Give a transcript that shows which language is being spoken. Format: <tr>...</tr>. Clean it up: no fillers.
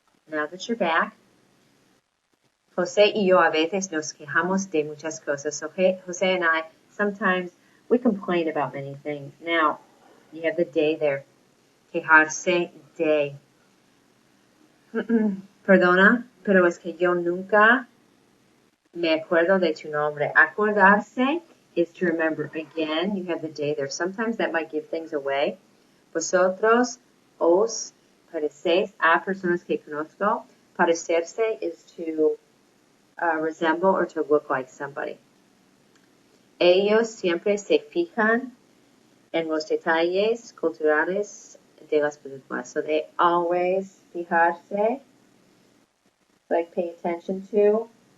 <en>Now that you're back,</en> <es>Jose y yo a veces nos quejamos de muchas cosas.</es> <en>So Jose and I, sometimes we complain about many things. Now, you have the de there.</en> <es>Quejarse de. Perdona, pero es que yo nunca me acuerdo de tu nombre.</es> <en>Acordarse is to remember. Again, you have the de there. Sometimes that might give things away.</en> <es>Vosotros os parecéis a personas que conozco.</es> <en>Parecerse is to resemble or to look like somebody.</en> <es>Ellos siempre se fijan en los detalles culturales de las películas.</es> <en>So they always fijarse, like pay attention to.</en>